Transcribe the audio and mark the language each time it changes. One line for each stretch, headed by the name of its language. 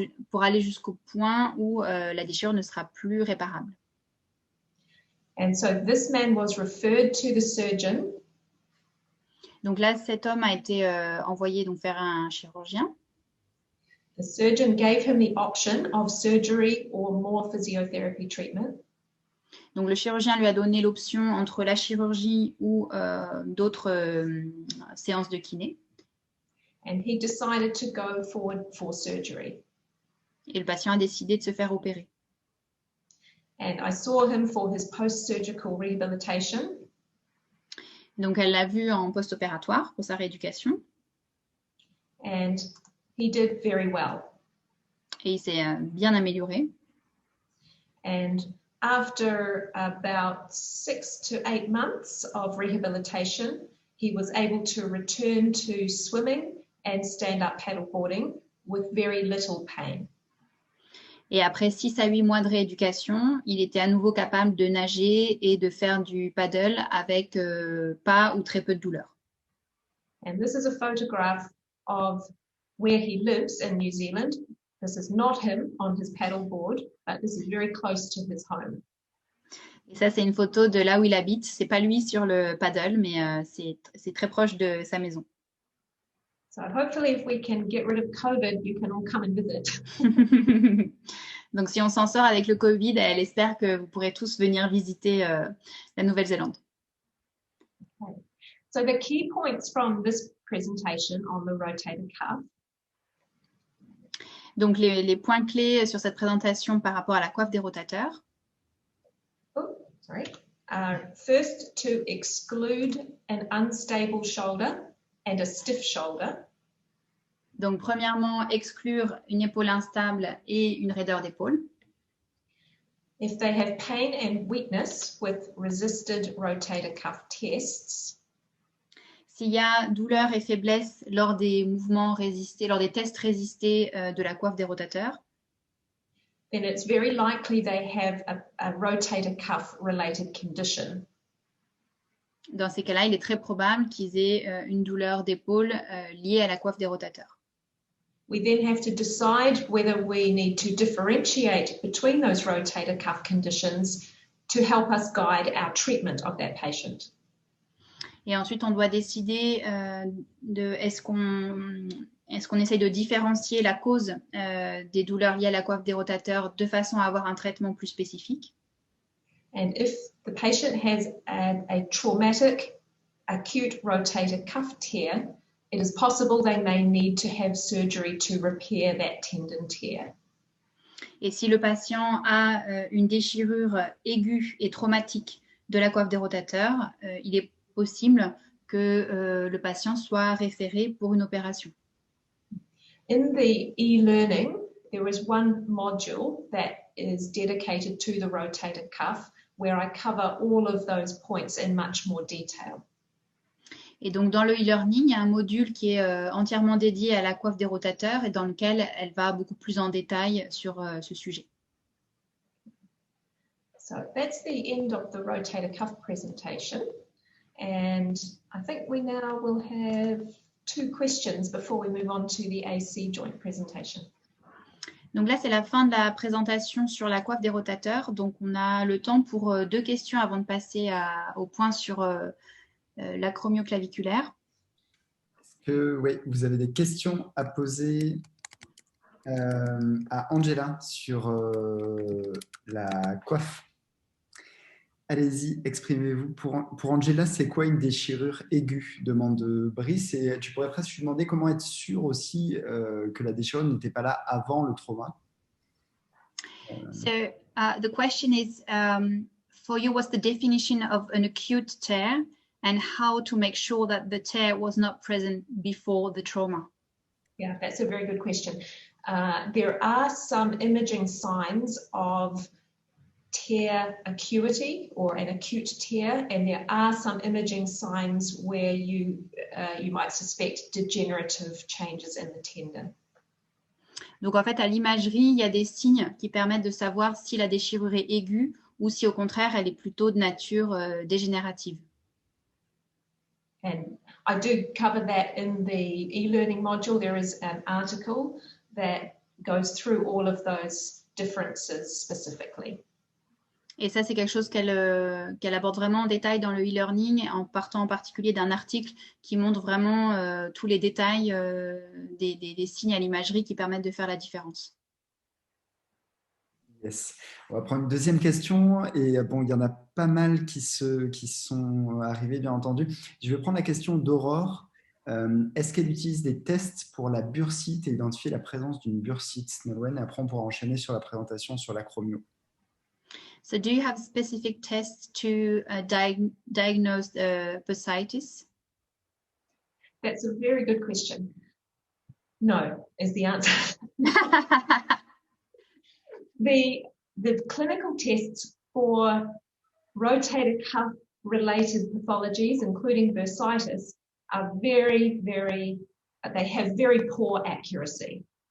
French: Pour aller jusqu'au point où la déchirure ne sera plus réparable.
English: And so this man was referred to the surgeon.
French: Donc là, cet homme a été envoyé donc vers un chirurgien.
English: The surgeon gave him the option of surgery or more physiotherapy treatment.
French: Donc le chirurgien lui a donné l'option entre la chirurgie ou d'autres séances de kiné.
English: And he decided to go forward for surgery.
French: Et le patient a décidé de se faire opérer.
English: And I saw him for his post-surgical rehabilitation.
French: Donc elle l'a vu en post-opératoire pour sa rééducation.
English: And he did very well.
French: Et il s'est bien amélioré.
English: And after about 6 to 8 months of rehabilitation, he was able to return to swimming and stand-up paddleboarding with very little pain.
French: Et après 6 à 8 mois de rééducation, il était à nouveau capable de nager et de faire du paddle avec pas ou très peu de douleur.
English: And this is a photograph of where he lives in New Zealand. This is not him on his paddleboard, but this is very close to his home.
French: Et ça, c'est une photo de là où il habite. C'est pas lui sur le paddle, mais c'est très proche de sa maison.
English: So hopefully if we can get rid of COVID, you can all come and visit.
French: Donc, si on s'en sort avec le Covid, elle espère que vous pourrez tous venir visiter la Nouvelle-Zélande.
English: Okay. So the key points from this presentation on the rotator cuff.
French: Donc, les points clés sur cette présentation par rapport à la coiffe des rotateurs.
English: Oh, sorry. First, to exclude an unstable shoulder and a stiff shoulder.
French: Donc, premièrement, exclure une épaule instable et une raideur d'épaule.
English: If they have pain and weakness with resisted rotator cuff tests.
French: S'il y a douleur et faiblesse lors des mouvements résistés, lors des tests résistés de la coiffe des rotateurs,
English: then it's very likely they have a rotator cuff related condition.
French: dans ces cas-là, il est très probable qu'ils aient une douleur d'épaule liée à la coiffe des rotateurs.
English: We then have to decide whether we need to differentiate between those rotator cuff conditions to help us guide our treatment of that patient.
French: Et ensuite, on doit décider est-ce qu'on essaye de différencier la cause des douleurs liées à la coiffe des rotateurs de façon à avoir un traitement plus spécifique.
English: And if the patient has a traumatic acute rotator cuff tear, it is possible they may need to have surgery to repair that tendon tear.
French: Et si le patient a une déchirure aiguë et traumatique de la coiffe des rotateurs, il est possible que le patient soit référé pour une opération.
English: In the e-learning, there is one module that is dedicated to the rotator cuff where I cover all of those points in much more detail.
French: Et donc, dans le e-learning, il y a un module qui est entièrement dédié à la coiffe des rotateurs et dans lequel elle va beaucoup plus en détail sur ce sujet.
English: So that's the end of the rotator cuff presentation. And I think we now will have 2 questions before we move on to the AC joint presentation.
French: Donc là, c'est la fin de la présentation sur la coiffe des rotateurs. Donc, on a le temps pour 2 questions avant de passer au point sur l'acromioclaviculaire. Est-ce que oui, vous avez des questions à poser à Angela sur la coiffe? Allez-y, exprimez-vous. Pour Angela, c'est quoi une déchirure aiguë? Demande Brice. Et tu pourrais presque lui demander comment être sûr aussi que la déchirure n'était pas là avant le trauma.
English: So the question is, for you, what's the definition of an acute tear and how to make sure that the tear was not present before the trauma? Yeah, that's a very good question. There are some imaging signs of tear acuity or an acute tear, and there are some imaging signs where you might suspect degenerative changes in the tendon.
French: Donc en fait, à l'imagerie, il y a des signes qui permettent de savoir si la déchirure est aiguë ou si au contraire, elle est plutôt de nature dégénérative.
English: And I do cover that in the e-learning module. There is an article that goes through all of those differences specifically.
French: Et ça, c'est quelque chose qu'elle aborde vraiment en détail dans le e-learning, en partant en particulier d'un article qui montre vraiment tous les détails des signes à l'imagerie qui permettent de faire la différence.
English: Yes.
French: On va prendre une deuxième question. Et bon, il y en a pas mal qui sont arrivés, bien entendu. Je vais prendre la question d'Aurore. Est-ce qu'elle utilise des tests pour la bursite et identifier la présence d'une bursite, Nolwenn? Et après, on pourra enchaîner sur la présentation sur l'acromio.
English: So do you have specific tests to diagnose bursitis? That's a very good question. No, is the answer. The clinical tests for rotator cuff related pathologies, including bursitis, are they have very poor accuracy.